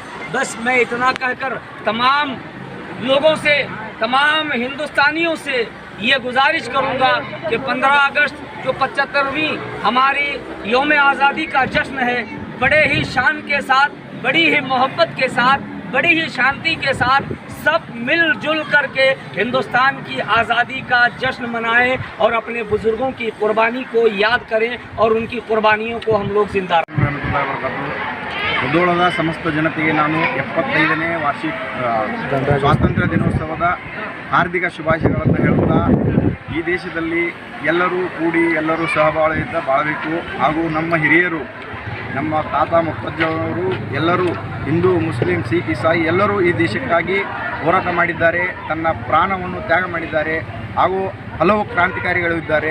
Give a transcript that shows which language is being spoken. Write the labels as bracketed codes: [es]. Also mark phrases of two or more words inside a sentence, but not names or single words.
[hi] बस मैं इतना कहकर तमाम लोगों से, तमाम हिंदुस्तानियों से ये गुजारिश करूँगा कि 15 अगस्त जो 75वीं हमारी यौम आज़ादी का जश्न है, बड़े ही शान के साथ, बड़ी ही मोहब्बत के साथ, बड़ी ही शांति के साथ सब मिलजुल करके हिंदुस्तान की आज़ादी का जश्न मनाएं और अपने बुज़ुर्गों की कुर्बानी को याद करें और उनकी कुर्बानियों को हम लोग जिंदा रखें। [kn] ಮುಧೋಳದ ಸಮಸ್ತ ಜನತೆಗೆ ನಾನು 75ನೇ ವಾರ್ಷಿಕ ಸ್ವಾತಂತ್ರ್ಯ ದಿನೋತ್ಸವದ ಹಾರ್ದಿಕ ಶುಭಾಶಯಗಳನ್ನು ಹೇಳುತ್ತಾ, ಈ ದೇಶದಲ್ಲಿ ಎಲ್ಲರೂ ಕೂಡಿ ಎಲ್ಲರೂ ಸಹಬಾಳ್ವೆಯಿಂದ ಬಾಳಬೇಕು ಹಾಗೂ ನಮ್ಮ ಹಿರಿಯರು, ನಮ್ಮ ತಾತ ಮುತ್ತಜ್ಜವರು ಎಲ್ಲರೂ ಹಿಂದೂ, ಮುಸ್ಲಿಂ, ಸಿಖ್, ಇಸಾಯಿ ಎಲ್ಲರೂ ಈ ದೇಶಕ್ಕಾಗಿ ಹೋರಾಟ ಮಾಡಿದ್ದಾರೆ, ತನ್ನ ಪ್ರಾಣವನ್ನು ತ್ಯಾಗ ಮಾಡಿದ್ದಾರೆ ಹಾಗೂ ಹಲವು ಕ್ರಾಂತಿಕಾರಿಗಳು ಇದ್ದಾರೆ.